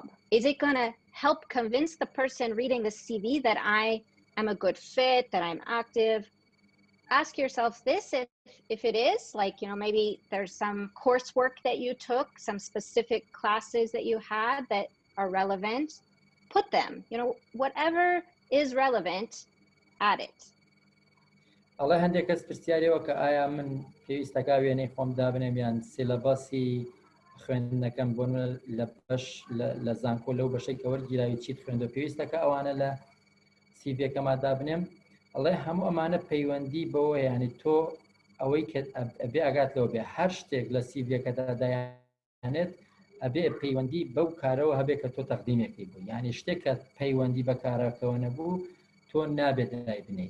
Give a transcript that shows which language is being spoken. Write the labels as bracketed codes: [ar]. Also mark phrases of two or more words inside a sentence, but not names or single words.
[en] Is it going to help convince the person reading the CV that I am a good fit, that I'm active? Ask yourself this, if it is, like, maybe there's some coursework that you took, some specific classes that you had that are relevant, put them, whatever is relevant, add it. [ckb] ئەڵێ هەندێک کەس پرسیارەوە کە ئایا من پێویستەکە وێنەی خۆم دابنێم یان سیلەبەسی خوێندنەکەم بۆ لە زانکۆ لەو بەشەی کە وەرگیراوی چیت خوێندە پێویستەکە ئەوانە لە سیڤیەکەما دابنێم. ئەڵێ هەموو ئەمانە پەیوەندی بەوە، یعنی تۆ ئەوەی کە ئەبێ ئاگات لەوە بێ هەر شتێک لە سیڤیەکەدا دایانێت ئەبێ پەیوەندی بەو کارەوە هەبێ کە تۆ تەقدیمێکی بوو، یعنی شتێک کە پەیوەندی بە کارەکەەوە نەبوو تۆ نابێت لای بنیت.